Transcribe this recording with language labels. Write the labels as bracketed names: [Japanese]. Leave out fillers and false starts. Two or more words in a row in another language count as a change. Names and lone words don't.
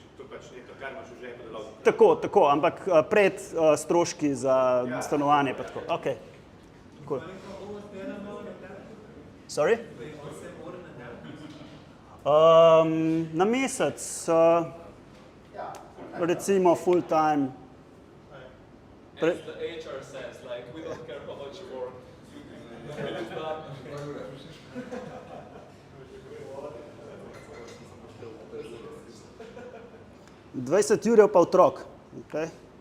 [Slovenian] To je pač neto, kar imaš v žepu, da lahko. Tako, ampak pred stroški za stanovanje pa tako. [English] Ok, cool. Sorry? [Slovenian] Na mesec, recimo [English] full time. As the HR says, like, we don't care how much you work. You do that. [Slovenian] 20 jurjev pa otrok. Okay.